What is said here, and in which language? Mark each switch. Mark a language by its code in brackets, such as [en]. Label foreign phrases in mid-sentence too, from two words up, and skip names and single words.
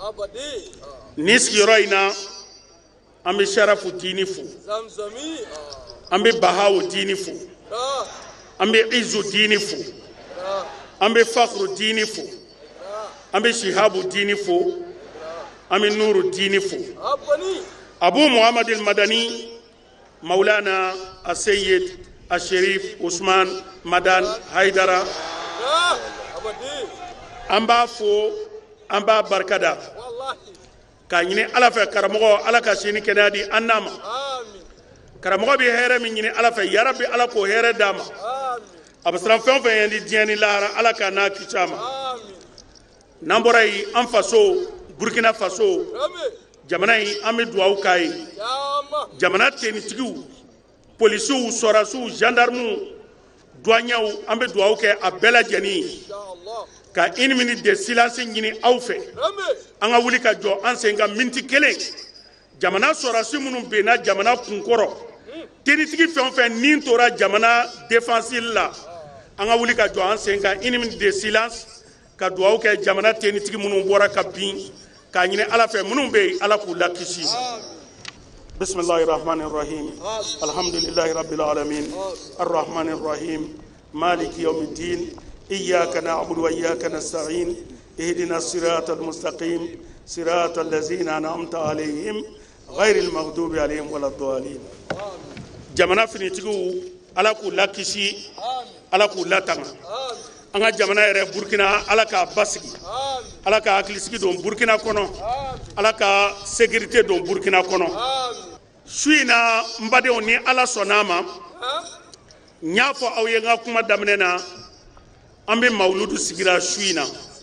[bm] ni sigiyɔrɔ in na an bɛ Sharafu Dini fo an bɛ Bahawu Dini fo an bɛ Izu Dini fo an bɛ Fakru Dini fo an bɛ Shihabu Dini fo an bɛ Nuru Dini fo Abu Muhammad al-Madani Maulana As-Sayyid Al-Sharif Usman Madan Haidara an b'a fo an b'a barikada ka ɲini Ala fɛ karamɔgɔ Ala ka sini kɛnɛya di an n'a ma karamɔgɔ bɛ hɛrɛ min ɲini Ala fɛ ya Rabbi Ala k'o hɛrɛ d'a ma a bɛ siran fɛn o fɛn ye di diɲɛ ni lahara Ala ka n'a kisi a ma n'an bɔra yen an faso Burkina Faso jamana in an bɛ duwawu k'a ye jamana tenitigiw polisiw sɔrasiw gendarmew douaniers an bɛ duwawu kɛ a bɛɛ lajɛlen ye ka [fr] une minute de silence [bm] ɲini aw fɛ an ka wuli ka jɔ an sen kan miniti kelen jamana sɔrasi minnu benna jamana kunkɔrɔ tenitigi fɛn o fɛn ni tora jamana défense la an ka wuli ka jɔ an sen kan [fr] une minute de silence [bm] ka duwawu kɛ jamana tenitigi minnu bɔra ka bin k'a ɲini Ala fɛ minnu bɛ yen Ala k'u lakisi [ar] بسم الله الرحمن الرحيم الحمد لله رب العالمين الرحمن الرحيم مالك يوم الدين إياك نعبد وإياك نستعين اهدنا الصراط المستقيم صراط الذين أنعمت عليهم غير المغضوب عليهم ولا الضالين [bm] jamana finitigiw Ala k'u lakisi Ala k'u latanga an ka jamana yɛrɛ Burkina Ala k'a basigi Ala ka hakilisigi don Burkina kɔnɔ Ala ka sécurité don Burkina kɔnɔ su in na n badenw ni Ala sɔnn'a ma n y'a fɔ aw ye n ka kuma daminɛ na an bɛ mawuludu sigira su in na